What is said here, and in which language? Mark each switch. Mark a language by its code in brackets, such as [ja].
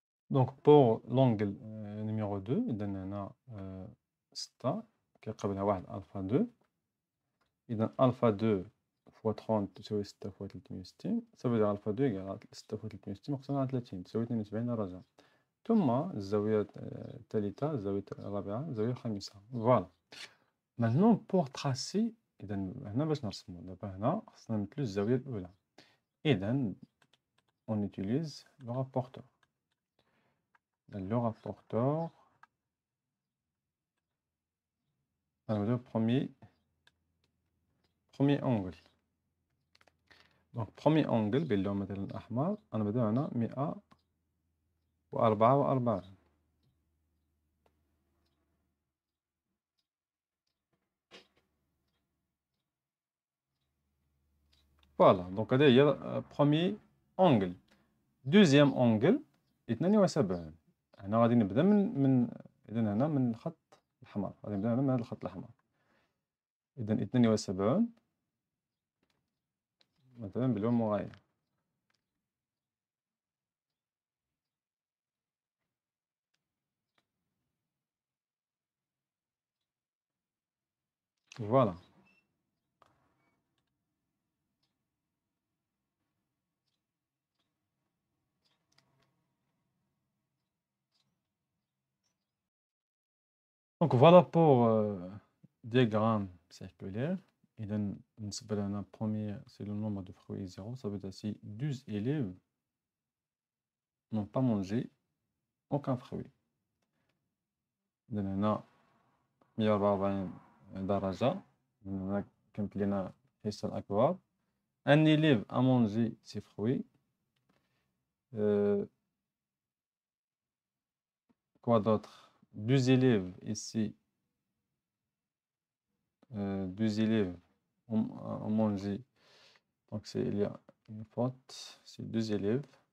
[fr] Donc pour l'angle numéro 2 [ar] إذا هنا 6 كيقابلها واحد ألفا 2 إذا ألفا 2 [fr] fois [ar] 30 تساوي 6 fois 360 [fr] ça veut dire [ar] ألفا 2 يقال 6 fois 360 مقسوم على 30 تساوي 72 درجة ثم الزاوية الثالثة الزاوية الرابعة الزاوية الخامسة فوالا. [fr] Maintenant pour tracer [ar] إذا هنا باش نرسمو دابا هنا خصنا نمثلو الزاوية الأولى إذا [fr] on utilise le rapporteur. Le rapporteur le premier angle donc premier angle [ar] باللون مثلا الأحمر أنا بدأ هنا 144 فوالا دونك هذا هي [fr] premier angle. [ar] deuxième angle 72 هنا غادي نبدا من إذا هنا من الخط الأحمر غادي نبدا هنا من هذا الخط الأحمر إذا 72 مثلا باللون مغاير فوالا. [fr] Donc voilà pour diagramme circulaire. [ar] إذا بالنسبة لنا [fr] premier c'est le nombre de fruits 0 ça veut dire si 12 élèves n'ont pas mangé aucun fruit. [ar] إذا هنا 144 درجة هنا كانت لنا الحصة الأكبر. [fr] Un élève a mangé ses fruits. Quoi d'autre? Deux élèves ici. Deux élèves ont mangé. Donc, il y a une faute. C'est deux élèves.